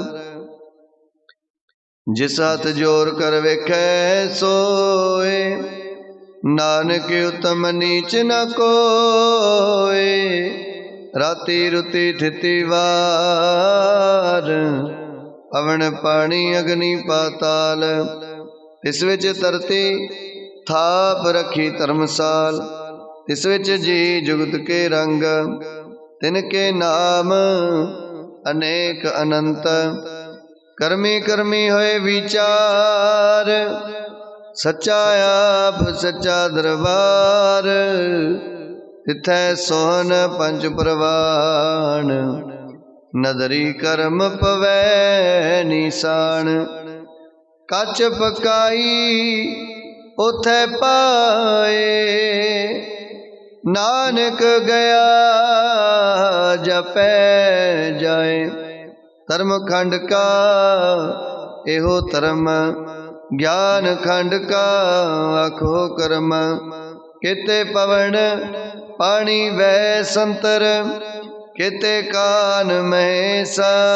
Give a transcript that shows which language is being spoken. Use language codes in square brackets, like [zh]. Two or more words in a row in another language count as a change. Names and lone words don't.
[pa] ਜਿਸ ਹਾਥ ਜੋਰ ਕਰ ਵੇਖੈ ਸੋਏ, ਨਾਨਕ ਉੱਤਮ ਨੀਚ ਨ ਕੋਇ। ਰਾਤੀ ਰੁਤੀ ਥਿਤੀ ਵਾਰ, ਪਵਨ ਪਾਣੀ ਅਗਨੀ ਪਾਤਾਲ। ਤਿਸ ਵਿਚ ਤਰਤੀ ਥਾਪ ਰਖੀ ਧਰਮਸਾਲ। ਤਿਸ ਵਿਚ ਜੀ ਜੁਗਤ ਕੇ ਰੰਗ, ਤਿਨਕੇ ਨਾਮ ਅਨੇਕ ਅਨੰਤ। ਕਰਮੀ ਕਰਮੀ ਹੋਇ ਵੀਚਾਰ, ਸੱਚਾ ਆਪ ਸੱਚਾ ਦਰਬਾਰ। ਤਿਥੈ ਸੋਹਨ ਪੰਚ ਪਰਵਾਣ, ਨਦਰੀ ਕਰਮ ਪਵੈ ਨੀਸਾਣ। ਕਚ ਪਕਾਈ ਓਥੈ ਪਾਇ, ਨਾਨਕ ਗਇਆ ਜਾਪੈ ਜਾਇ। ਧਰਮ ਖੰਡ ਕਾ ਏਹੋ ਧਰਮ, ਗਿਆਨ ਖੰਡ ਕਾ ਆਖਹੁ ਕਰਮ। ਕੇਤੇ ਪਵਨ ਪਾਣੀ ਵੈ ਸੰਤਰ, ਕੇਤੇ ਕਾਨ ਮਹੇਸਾ।